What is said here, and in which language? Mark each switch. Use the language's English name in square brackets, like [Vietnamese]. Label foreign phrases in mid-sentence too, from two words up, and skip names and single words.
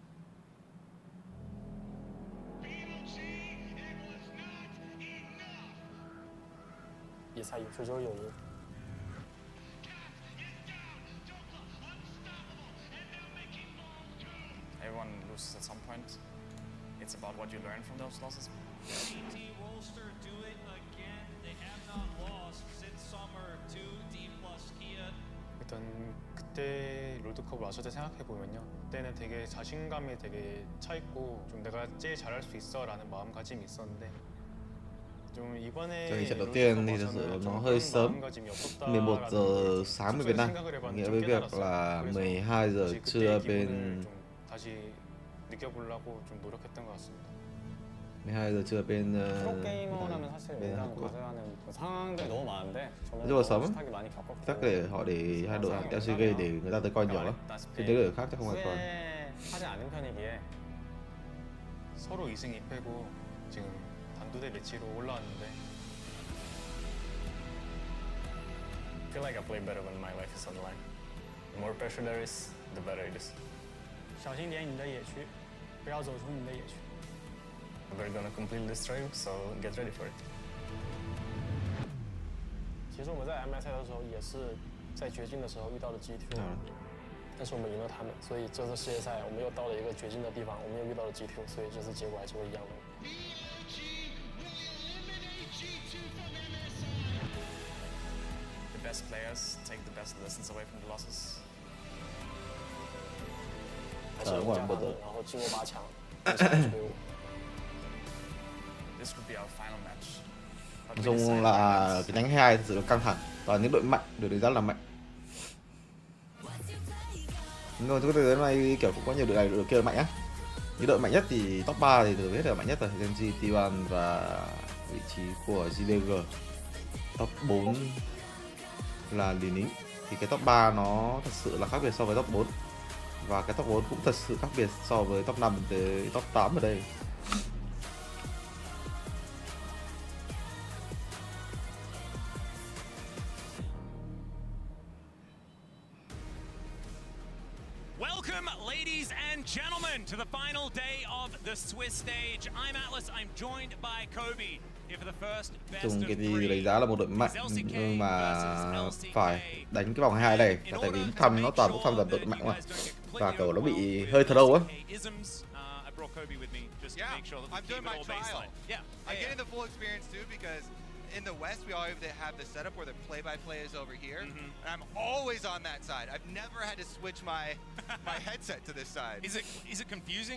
[English] Everyone loses at some point. It's about what you learn from those losses. CT Rolster do it again. They have not lost since summer to D plus Kia. [Korean] 일단 그때 롤드컵을 왔을 때 생각해 보면요, 그때는 되게 자신감이 되게 차 있고 좀 내가 제일 잘할 수 있어라는 마음가짐이 있었는데 좀 이번에 [Vietnamese] Trận trận đầu tiên thì thực sự nó hơi sớm, 11 giờ sáng bên Việt Nam, nghĩa với việc là 12 giờ trưa bên [Korean] 다시 느껴보려고 좀 노력했던 것 같습니다. [Vietnamese] 12 giờ trưa bên [Korean] 프로게이머라면 사실 [Vietnamese] bên Hàn [Korean] 우리랑 [Vietnamese] Quốc. [Korean] 과제하는 상황들이 너무 많은데 [Vietnamese] rất là sớm, [Korean] 비슷하게 많이 겪었고 [Vietnamese] chắc để họ để hai đội LCK để người ta tới coi nhiều lắm. Thì những đội khác chắc không phải coi. [Korean] 하지 않은 편이기에 서로 2승 2패고 지금 단두대 매치로 올라왔는데 [English] I feel like I play better when my life is on the line. The more pressure there is, the better it is. [Chinese] 小心点你的野区，不要走出你的野区。 [English] We're gonna complete this drive, so get ready for it. [Chinese] 其实我们在 MI 赛的时候也是在绝境的时候遇到了 GTO，但是我们赢了他们，所以这次世界赛我们又到了一个绝境的地方，我们又遇到了 GTO，所以这次结果还是会一样的。 [English] The best players take the best lessons away from the losses. [Chinese] 还是赢下他们，然后进入8强，赢下队伍。 [English] This could be our final match. [Vietnamese] Nói chung là cái nhánh 2 thực sự là căng thẳng, toàn những đội mạnh được đánh giá là mạnh. Nhưng mà cái đội này kiểu cũng có nhiều đội này đội kia mạnh á. Những đội mạnh nhất thì top 3 thì được biết là mạnh nhất là Genji, T1 và vị trí của JDG. Top 4 là Lý Nính. Thì cái top 3 nó thật sự là khác biệt so với top 4. Và cái top 4 cũng thật sự khác biệt so với top 5 tới top 8 ở đây. [English] Welcome, ladies and gentlemen, to the final day of the Swiss stage. I'm Atlas. I'm joined by Kobe here for the first best [Vietnamese] Chung [English] of [Vietnamese] cái [English] three. [Vietnamese] thì đánh giá là một đội mạnh nhưng mà phải đánh cái vòng 2 này là tại vì Tham nó toàn Tham là đội mạnh mà và kiểu nó bị hơi thờ đâu á. [English] Yeah, I'm doing my trial. I'm getting the full experience too because in the West, we always have the setup where the play-by-play is over here, and I'm always on that side. I've never had to switch my headset to this side. Is it confusing?